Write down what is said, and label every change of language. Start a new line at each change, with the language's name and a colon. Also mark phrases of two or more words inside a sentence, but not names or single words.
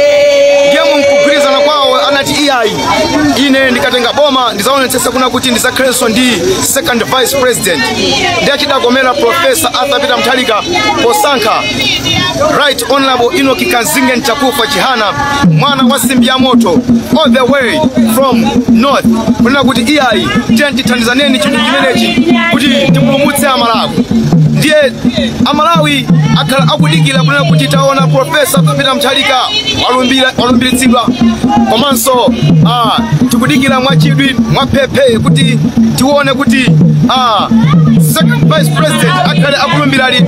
Nyanja: Ndiye mukugwirizana kwawo anati iyayi ine ndikatenga boma ndizaonetsetsa kuna kuti ndizakhalenso ndi
English: second vice president.
Nyanja: Ndiye achidakomera Professor Peter Mutharika posankha
English: Right Honorable
Nyanja: Enoch Kanzinge Ntakufa Chihana mwana wa simbi ya moto
English: all the way from north
Nyanja: kunena kuti iyayi tithandizaneni chinthu chimenechi kuti tipulumutse Amalawi. Ndiye Amalawi akhala akudikira kunena kuti taona Professor Peter Mutharika walumbiritsidwa komanso tikudikira mwachidwi mwapepe kuti tione kuti
English: second vice president
Nyanja: akhale akulumbira liti.